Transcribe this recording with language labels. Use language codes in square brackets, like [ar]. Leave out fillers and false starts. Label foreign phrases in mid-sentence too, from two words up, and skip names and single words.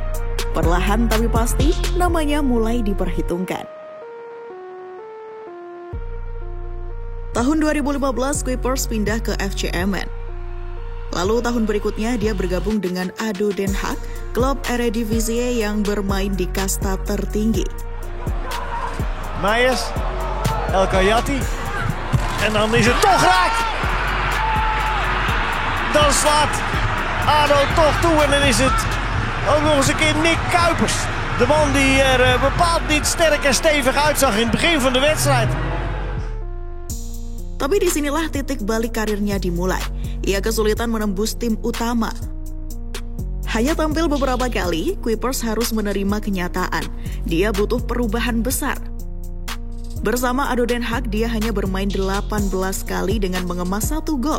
[id] Perlahan tapi pasti, namanya mulai diperhitungkan. Tahun 2015, Kuipers pindah ke FC Emmen. Lalu tahun berikutnya dia bergabung dengan ADO Den Haag, klub Eredivisie yang bermain di kasta tertinggi. [nl] Meijers, El Kayati, en dan is het toch raak. Dan slaat ADO toch toe en dan is het ook nog eens een keer Nick Kuipers. De man die er bepaald niet sterk en stevig uitzag in het begin van de wedstrijd. [id] Tapi disinilah titik balik karirnya dimulai. Ia kesulitan menembus tim utama. Hanya tampil beberapa kali, Kuipers harus menerima kenyataan. Dia butuh perubahan besar. Bersama ADO Den Haag, dia hanya bermain 18 kali dengan mengemas 1 gol.